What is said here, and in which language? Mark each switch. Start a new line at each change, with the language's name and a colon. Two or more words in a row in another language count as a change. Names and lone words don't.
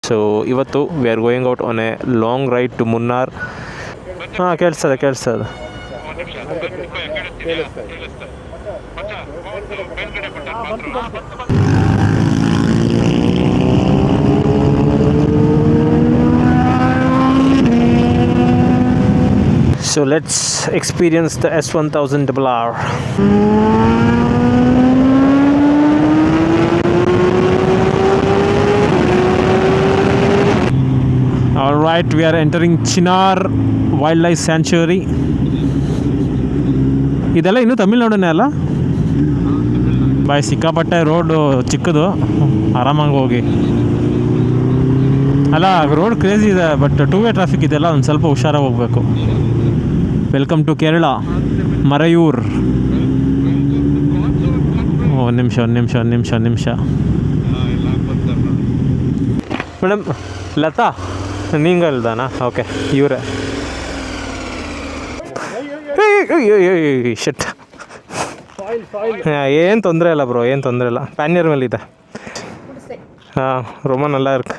English: ಸೊ ಇವತ್ತು we are going out on a long ride to Munnar.
Kannada: ಹಾಂ ಕೇಳಿಸ್ತದೆ.
English: So let's experience the S1000RR. All right, we are entering Chinar Wildlife Sanctuary.
Kannada: ಇದೆಲ್ಲ ಇನ್ನೂ ತಮಿಳ್ನಾಡನ್ನೇ ಅಲ್ಲ ಬಾಯ್, ಸಿಕ್ಕಾಪಟ್ಟೆ ರೋಡು ಚಿಕ್ಕದು, ಆರಾಮಾಗಿ ಹೋಗಿ. ಅಲ್ಲ ರೋಡ್ ಕ್ರೇಜಿ ಇದೆ,
English: but 2-way traffic
Kannada: ಇದೆಲ್ಲ, ಒಂದು ಸ್ವಲ್ಪ ಹುಷಾರಾಗಿ ಹೋಗಬೇಕು.
English: welcome to Kerala, Marayur.
Kannada: ಒಂದು ನಿಮಿಷ ಮೇಡಮ್. ಲತಾ ನೀಂಗಲ್ದಾನಾ? ಓಕೆ, ಇವರೇ. ಶಟ್, ಏನು ತೊಂದರೆ ಇಲ್ಲ ಬ್ರೋ, ಏನು ತೊಂದರೆ ಇಲ್ಲ. ಪ್ಯಾನಿಯರ್ ಮೇಲೆ ಇದೆ. ಹಾಂ,
Tamil: ரொம்ப நல்லா இருக்கு.